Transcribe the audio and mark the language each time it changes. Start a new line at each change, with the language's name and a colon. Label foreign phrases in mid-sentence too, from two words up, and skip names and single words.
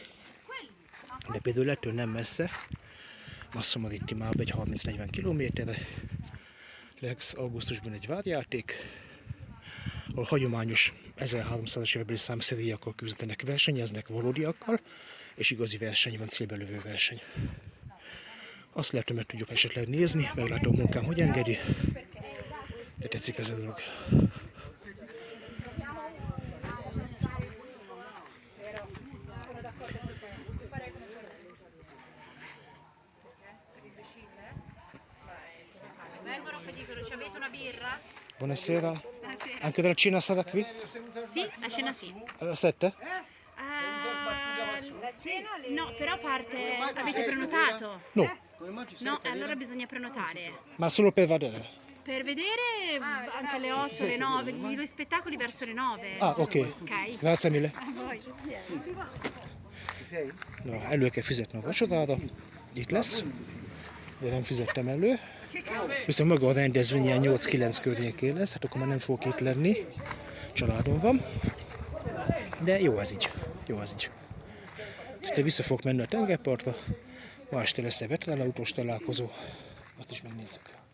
Hungarian: De például ettől nem messze, Massomaditti egy 30-40 kilométerre, lesz augusztusban egy várjáték, ahol hagyományos 1300-as évekbeli számszerűakkal küzdenek, versenyeznek valódiakkal, és igazi verseny van, célbelövő verseny. Azt lehet, hogy meg tudjuk esetleg nézni, meglátom a munkám, hogy engedi, de tetszik ez a dolog.
Italian: Buonasera. Anche della cena sarà qui? Sì, la cena sì. Alle 7? No, però parte. Avete prenotato? No, No, allora bisogna prenotare. ma solo per vedere. Per vedere anche alle 8, alle 9, gli spettacoli verso le 9. Ah, ok. Grazie mille. A voi. No,
Hungarian: elő kell fizetni a vacsorára, itt lesz, de nem fizettem elő. Viszont maga a rendezvény ilyen 8-9 környékén lesz, hát akkor már nem fogok itt lenni, családom van. De jó ez így, jó ez így. Szinte vissza fogok menni a tengerpartra, ma este lesz egy veteránautós találkozó, azt is megnézzük.